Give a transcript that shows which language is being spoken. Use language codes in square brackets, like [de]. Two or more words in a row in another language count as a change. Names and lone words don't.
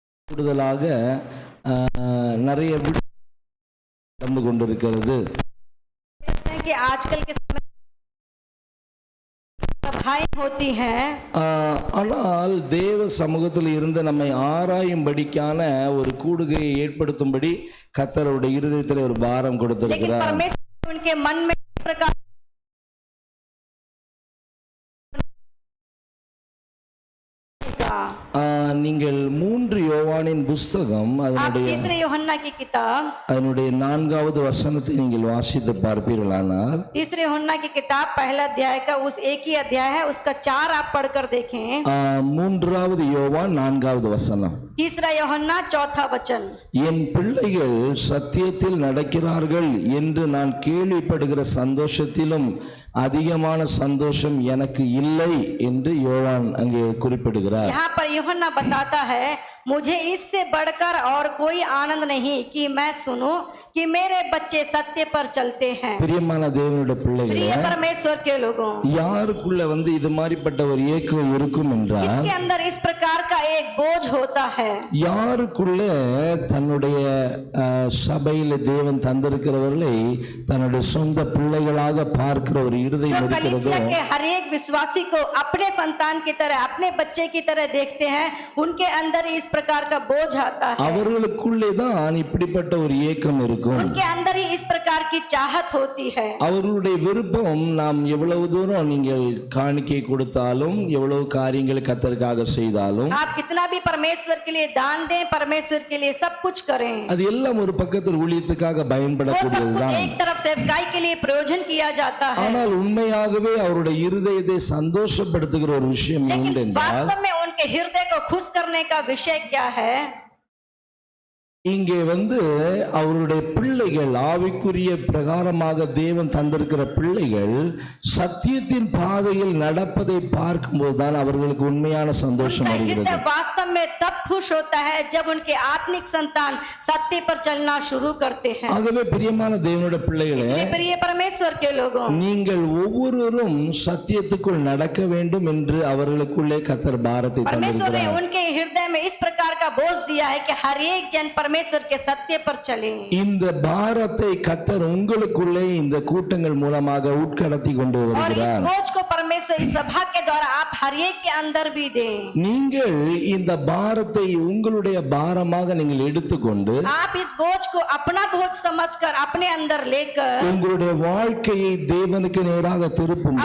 [ta] கூடுதலாக நிறைய நடந்து கொண்டிருக்கிறது. [hi] कि आजकल के समय सभाएं होती हैं, [ta] ஆனால் தேவ சமூகத்தில் இருந்து நம்மை ஆராயும்படிக்கான ஒரு கூடுகையை ஏற்படுத்தும்படி கர்த்தருடைய இருதயத்தில் ஒரு பாரம் [hi] लेकिन [ta] கொடுத்திருக்கிறார். [hi] परमेश्वर उनके मन में इस प्रकार का [ta] நீங்கள் 3 யோவானின் புஸ்தகம் [hi] आप [ta] அதனுடைய [hi] तीसरे यूहन्ना की किताब [ta] அதனுடைய 4வது வசனத்தை நீங்கள் வாசித்து பார்ப்பீர்களானால், [hi] तीसरे यूहन्ना की किताब पहला अध्याय का उस एक ही अध्याय है, उसका 4 आप पढ़कर देखें। [ta] 3வது யோவான் 4வது வசனம். [hi] तीसरा यूहन्ना 4था वचन, [ta] என் பிள்ளைகள் சத்தியத்தில் நடக்கிறார்கள் என்று நான் கேள்விப்படுகிற சந்தோஷத்திலும் அதிகமான சந்தோஷம் எனக்கு இல்லை என்று யோவான் அங்கே குறிப்பிடுகிறார். [hi] यहाँ पर यूहन्ना बताता है, मुझे इससे बढ़कर और कोई आनंद नहीं कि मैं सुनूं कि मेरे बच्चे सत्य पर चलते हैं। [ta] பிரியமான தேவனுடைய பிள்ளைகளே, [hi] प्रिय परमेश्वर के लोगों, [ta] யாருக்குள்ள இது மாதிரிப்பட்ட ஒரு ஏக்கம் இருக்கும் என்றால், [hi] इसके अंदर इस प्रकार का एक बोझ होता है। [ta] யாருக்குள்ள தன்னுடைய சபையில தேவன் தந்திருக்கிறவர்களை தன்னுடைய சொந்த பிள்ளைகளாக பார்க்கிற ஒரு இருதயம் [hi] जो [ta] இருக்கிறதோ, [hi] कलीसिया के हर एक विश्वासी को अपने संतान की तरह, अपने बच्चे की तरह देखते हैं, उनके अंदर इस प्रकार का बोझ आता है। [ta] அவர்களுக்குள்ளே தான் இப்படிப்பட்ட ஒரு ஏக்கம் இருக்கும். [hi] उनके अंदर ही इस प्रकार की चाहत होती है। [ta] அவர்களுடைய விருப்பம், நாம் எவ்வளவு தூரம் நீங்கள் காணிக்கை கொடுத்தாலும், எவ்வளவு காரியங்களை கர்த்தருக்காக செய்தாலும், [hi] आप कितना भी परमेश्वर के लिए दान दें, परमेश्वर के लिए सब कुछ करें, [ta] அது எல்லாம் ஒரு பக்கத்தில் ஊழியத்துக்காக [hi] वो सब [ta] பயன்படக்கூடியதுதான். [hi] कुछ एक तरफ सेवकाई के लिए प्रयोजन किया जाता है। [ta] ஆனால் உண்மையாகவே அவருடைய இருதயத்தை சந்தோஷப்படுத்துகிற ஒரு விஷயம் [hi] लेकिन [ta] உண்டென்றால், [hi] वास्तव में उनके हृदय को खुश करने का विषय क्या है? [ta] இங்கே அவருடைய பிள்ளைகள், ஆவிக்குரிய பிரகாரமாக தேவன் தந்திருக்கிற பிள்ளைகள் சத்தியத்தின் பாதையில் நடப்பதை பார்க்கும்போது தான் அவர்களுக்கு உண்மையான சந்தோஷம் [hi] उनका [ta] வருகிறது. [hi] हृदय वास्तव में तब खुश होता है जब उनके आत्मिक संतान सत्य पर चलना शुरू करते हैं। [ta] ஆகவே பிரியமான தேவனுடைய பிள்ளைகளே, [hi] इसलिए प्रिय परमेश्वर के लोगों, [ta] நீங்கள் ஒவ்வொருவரும் சத்தியத்துக்குள் நடக்க வேண்டும் என்று அவர்களுக்குள்ளே கர்த்தர் பாரத்தை [hi] परमेश्वर ने [ta] தந்திருக்கிறார். [hi] उनके हृदय में इस प्रकार का बोझ दिया है कि हर एक जन परमेश्वर के सत्य पर चले। [ta] இந்த பாரத்தை கர்த்தர் உங்களுக்குள்ளே இந்த கூட்டங்கள் மூலமாக உட்கடத்தி கொண்டு [hi] और इस [ta] வருகிறார். [hi] बोझ को परमेश्वर इस सभा के द्वारा आप हर एक के अंदर भी दें। [ta] நீங்கள் இந்த பாரத்தை உங்களுடைய பாரமாக நீங்கள் எடுத்துக்கொண்டு [hi] आप इस बोझ को अपना बोझ समझकर अपने अंदर लेकर [ta] உங்களுடைய வாழ்க்கையை தேவனுக்கு நேராக திருப்பும்